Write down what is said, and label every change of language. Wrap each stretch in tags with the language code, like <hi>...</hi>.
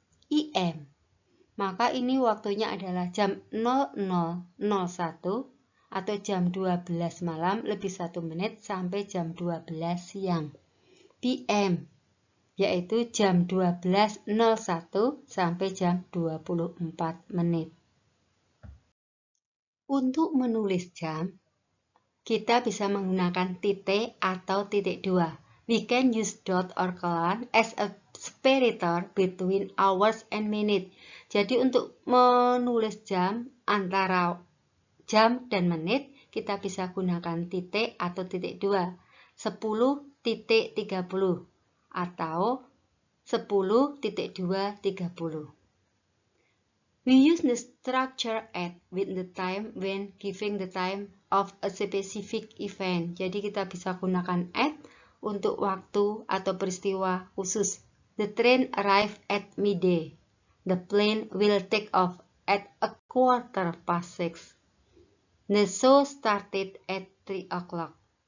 <id>EM, maka ini waktunya adalah jam 00.01 atau jam 12 malam lebih 1 menit sampai jam 12 siang. PM, yaitu jam 12.01 sampai jam 24 menit. Untuk menulis jam, kita bisa menggunakan titik atau titik dua.</id> <en>We can use dot or colon as a separator between hours and minute.</en> <id>Jadi untuk menulis jam antara jam dan menit, kita bisa gunakan titik atau titik dua. 10.30 atau 10.230.</id> <en>We use the structure at with the time when giving the time of a specific event.</en> <id>Jadi kita bisa gunakan at untuk waktu atau peristiwa khusus.</id> <en>The train arrived at midday. The plane will take off at 6:15. The show started at 3 o'clock.</en>